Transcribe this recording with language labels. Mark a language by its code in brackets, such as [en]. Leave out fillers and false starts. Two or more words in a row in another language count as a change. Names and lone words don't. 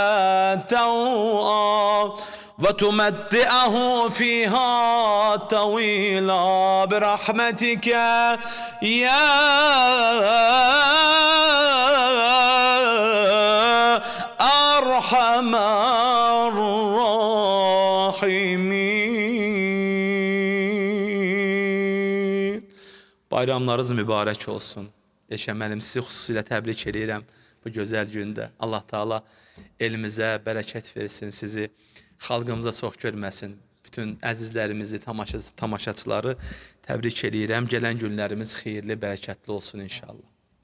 [ar] توعا وتمتعه فيها طويلا برحمتك يا أرحم الراحمين. [az] Bayramlarınız mübarək olsun. Eşəm mənim sizi xüsusilə təbrik edirəm bu gözəl gündə. Allah Taala elimizə bərəkət versin, sizi xalqımıza çox görməsin. Bütün əzizlərimizi, tamaşaçıları təbrik edirəm. Gələn günlərimiz xeyirli, bərəkətli olsun inşallah.